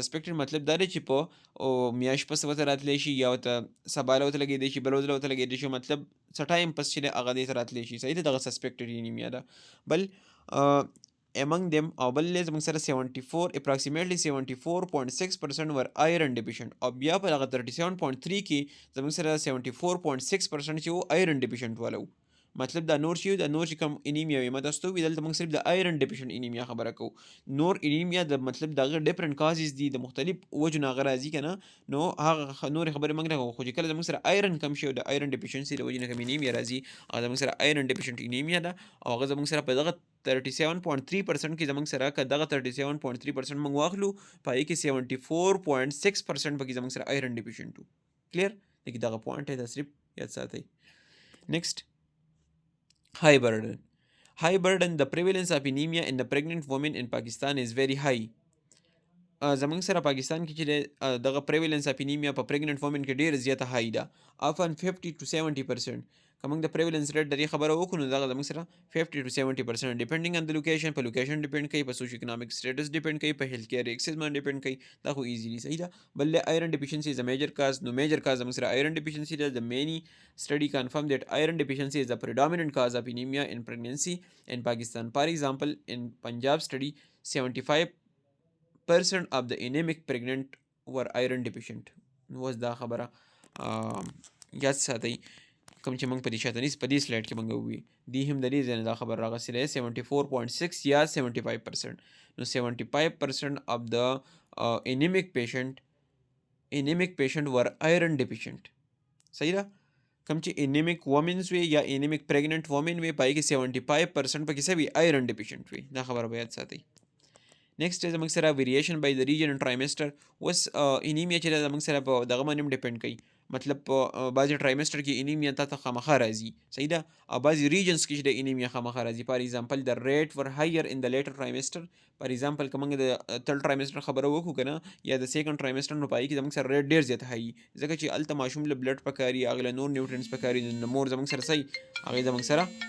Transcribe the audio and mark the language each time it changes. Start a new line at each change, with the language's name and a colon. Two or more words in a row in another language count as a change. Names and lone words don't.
Pashto: سسپیکټډ مطلب دا دی چې په میاشت پس ورته راتلی شي یا ورته سبا له ورته لګېدی شي بل ورځ له ورته لګېدی شي مطلب څه ټایم پس چې دی هغه دې ته راتلی شي. صحیح ده. دغه
English: suspected anemia
Pashto: ده. بل
English: among them
Pashto: او بل زموږ سره 74
English: approximately 74.6% were iron deficient
Pashto: او بیا په هغه 37.3 کې زموږ سره 74.6% چې و
English: iron deficient
Pashto: والا و. مطلب دا نور شي دا نور چې کوم انیمیا وي ما تاسو ته ویل دلته موږ صرف د
English: iron deficient anemia
Pashto: خبره کوو. نور انیمیا د مطلب د هغه
English: different causes
Pashto: دي د مختلف وجو نه هغه راځي که نه نو هغه نورې خبرې موږ نه کوو. خو چې کله زموږ سره آیرن کم شي او د
English: iron deficiency
Pashto: د وجې نه کوم انیمیا راځي هغه زموږ سره
English: iron deficient anemia
Pashto: ده او هغه زموږ سره په دغه 37.3% کې زموږ سره که دغه 37.3% موږ واخلو په هغې کې 74.6% پکې زموږ سره
English: iron deficient
Pashto: و. کلیر لیکن دغه پوینټ دی دا صرف یاد ساتئ.
English: نیکسٹ high burden. High burden, the prevalence of anemia in the pregnant women in Pakistan is very high.
Pashto: زموږ سره پاکستان کې چې دغه
English: prevalence of anemia
Pashto: په
English: pregnant women
Pashto: کې ډېر زیاته high ده.
English: often 50 to 70%.
Pashto: که موږ د
English: prevalence rate
Pashto: د دې خبره وکړو نو دغه زموږ سره
English: 50 to 70% depending on the location.
Pashto: په
English: location depend
Pashto: کوي په
English: socio economic status depend
Pashto: کوي په
English: health care access
Pashto: باندې depend کوي. دا خو easily صحیح ده.
English: بل iron deficiency is a major cause.
Pashto: نو
English: major cause
Pashto: زموږ سره
English: iron deficiency
Pashto: ده.
English: The many study confirm that iron deficiency is the predominant cause of anemia in pregnancy in Pakistan. For example, in Punjab study 75% of the anemic pregnant were iron deficient.
Pashto: نو اوس دا خبره یاد ساتئ کوم چې موږ په دې شاتنیز په دې سلایډ کې موږ ووي دې هم د دې ځای نه دا خبر راغلی دی 74.6 یا 75%.
English: نو 75% of the anemic patient were iron deficient.
Pashto: صحیح ده. کوم چې
English: anemic women
Pashto: وي یا
English: anemic pregnant women
Pashto: وي پای کې 75% پکې څه وي
English: iron deficient
Pashto: وي. دا خبره به یاد ساتئ. نیکسټ زموږ سره
English: variation by the region in trimester.
Pashto: اوس انیمیا چې زموږ سره په دغه باندې هم ډیپینډ کوي، مطلب په بعضې ټرایمسټر کې انیمیا ته خامخا راځي، صحیح ده، او بعضې ریجنس کې چې د انیمیا خامخا راځي.
English: for example the rate were higher in the later trimester. for example
Pashto: که موږ د تل ټرایمسټر خبره وکړو که نه، یا د
English: second trimester,
Pashto: نو په هغې کې زموږ سره ریټ ډېر زیات هایي، ځکه چې هلته ماشوم له بلډ پکاري، هغې له نور نیوټرینټس پکاري، نو مور زموږ سره صحیح هغې زموږ سره.